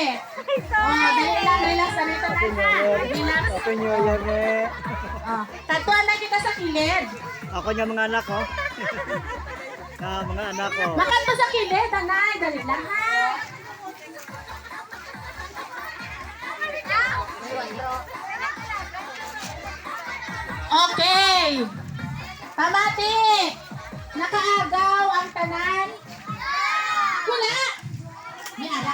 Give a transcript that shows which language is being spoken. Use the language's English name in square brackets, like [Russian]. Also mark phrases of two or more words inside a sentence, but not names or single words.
[Hiligaynon] Oh, dali lang salita na ha. Relax. [Filipino] Open nyo yan eh. [Hiligaynon] Oh, tatuan na kita sa kilid. Ako niya mga anak ko. Mga anak ko. Makan mo sa kilid, anay. Dali lang ha. Okay. Pamati. Nakaagaw ang tanan. Wala. May ara.